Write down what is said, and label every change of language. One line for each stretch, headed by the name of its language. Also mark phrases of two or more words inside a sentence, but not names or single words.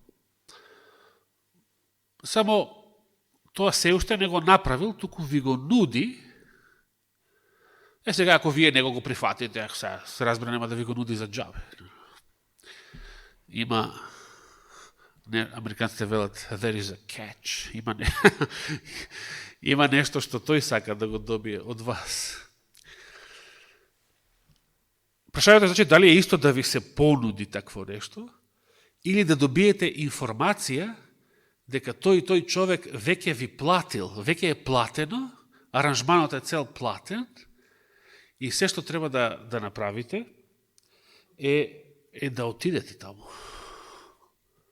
Macedonian: Само тоа се уште не го направил, туку ви го нуди. Сега, ако вие не го прифатите, се разбира, нема да ви го нуди за џабе. Има, американците велат,
English: there is a catch.
Macedonian: Има нешто што тој сака да го добие од вас. Прашајате, значи, дали е исто да ви се понуди такво нешто, или да добиете информација дека тој човек веќе ви платил, веќе е платено, аранжманот е цел платен, и се што треба да направите е да отидете таму.